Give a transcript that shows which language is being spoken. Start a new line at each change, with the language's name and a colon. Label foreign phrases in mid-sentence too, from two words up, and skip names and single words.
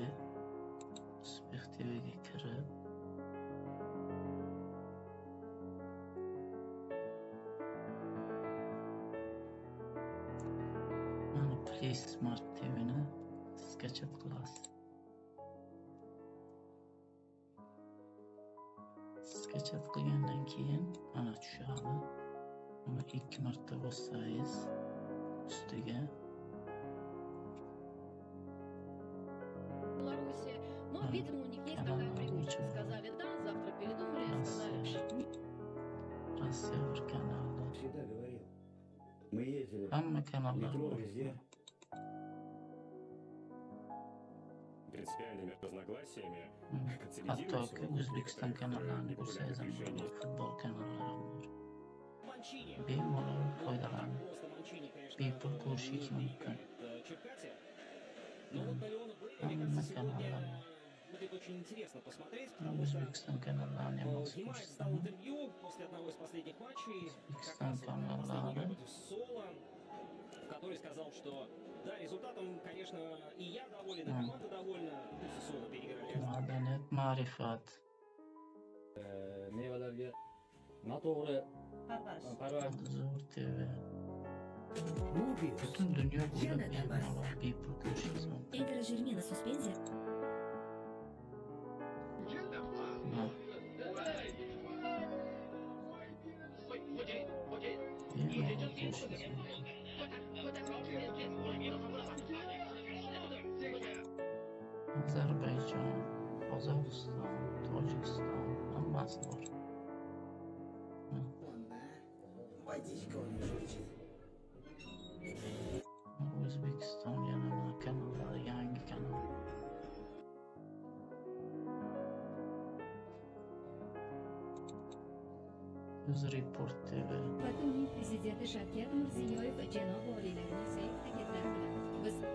Uzbek: Uspeh TVga kirib Play Smart TVni skachat qilasiz. Skachat qilgandan keyin mana tushadi. Uni 2 marta bossangiz ustiga
Russian: Но, видимо, у них есть такая привычка. Сказали да, завтра передумали, сказали
Uzbek: Rossiya bir kanali.
Russian: Всегда говорил. Мы ездили
Uzbek: Hamma kanallar
Russian: метро
Uzbek: bor.
Russian: везде. Принципиальными разногласиями
Uzbek: Hattoki O'zbekiston kanallarini ko'rsangiz ham bo'ladi, futbol kanallari ham bor. Bemalol foydalanib, bepul ko'rishingiz mumkin. Hamma kanallar bor.
Russian: Будет очень интересно посмотреть.
Uzbek: O'zbekiston kanallarini ham hozir
Russian: Внимательно дал
Uzbek: ko'rsataman.
Russian: интервью после одного из последних матчей, как
Uzbek: O'zbekiston
Russian: раз последний
Uzbek: kanallari
Russian: против Соло, в который сказал, что да, результатом, конечно, и я доволен, и команда довольна. Соло переиграли.
Uzbek: madaniyat, ma'rifat, Mevalarga noto'g'ri parvarish Zo'r TV. Mobius. Butun dunyo bo'ylab Yanada bemalol bepul ko'rishingiz mumkin. Enterogermina suspenzия. Bemalol ko'rishingiz mumkin. Ozarbayjon, Qozog'iston, Tojikiston hammasi bor.
Russian: Водичка у него журчит.
Uzbek: O'zbekiston yana kanallari, yangi kanal. UzReport TV. Vatanning prezidenti Shavkat Mirziyoyev janob oliylarning sa'y-harakatlari bilan biz yozuvchi